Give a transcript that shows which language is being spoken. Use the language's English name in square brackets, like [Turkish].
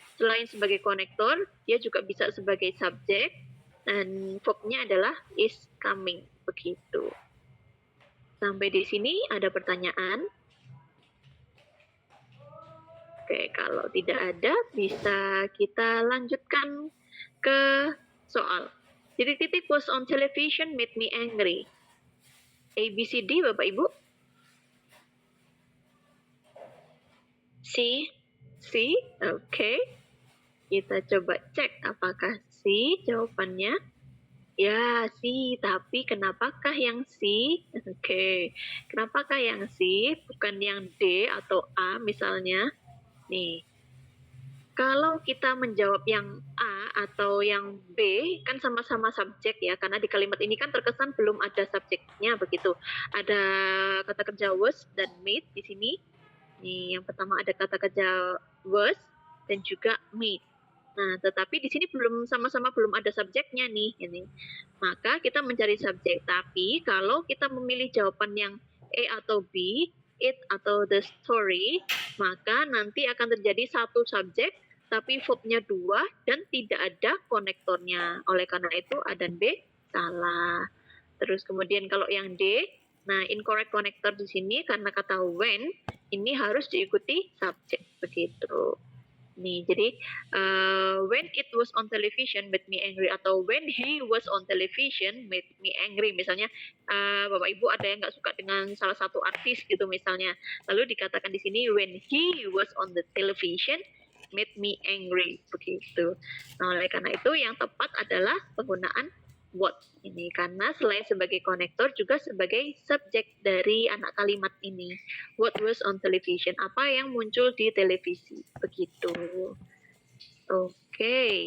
[Indonesian] Selain sebagai konektor, dia juga bisa sebagai subjek dan verbnya adalah is coming begitu. Sampai di sini ada pertanyaan? Oke, kalau tidak ada bisa kita lanjutkan ke soal. Titik-titik [English] was on television made me angry. [Indonesian] A, B, C, D, Bapak Ibu? C? C? Oke. Kita coba cek apakah C jawabannya. Ya, C. Tapi kenapakah yang C? Oke. Kenapakah yang C? Bukan yang D atau A misalnya. Nih. Kalau kita menjawab yang A atau yang B, kan sama-sama subjek ya, karena di kalimat ini kan terkesan belum ada subjeknya begitu. Ada kata kerja was dan made di sini. Nih, yang pertama ada kata kerja was dan juga made. Nah, tetapi di sini sama-sama belum ada subjeknya nih, ini. Maka kita mencari subjek. Tapi kalau kita memilih jawaban yang A atau B, it atau the story, maka nanti akan terjadi satu subjek, tapi verbnya dua dan tidak ada konektornya. Oleh karena itu A dan B salah. Terus kemudian kalau yang D, nah [English] incorrect connector [Indonesian] di sini karena kata when ini harus diikuti subjek begitu. Nih, jadi [English] when it was on television made me angry [Indonesian] atau [English] when he was on television made me angry. [Indonesian] Misalnya Bapak Ibu ada yang nggak suka dengan salah satu artis gitu misalnya. Lalu dikatakan di sini [English] when he was on the television made me angry [Indonesian] begitu. Nah, oleh karena itu yang tepat adalah penggunaan what ini karena selain sebagai konektor juga sebagai subjek dari anak kalimat ini. [English] What was on television? [Indonesian] Apa yang muncul di televisi? Begitu. Oke.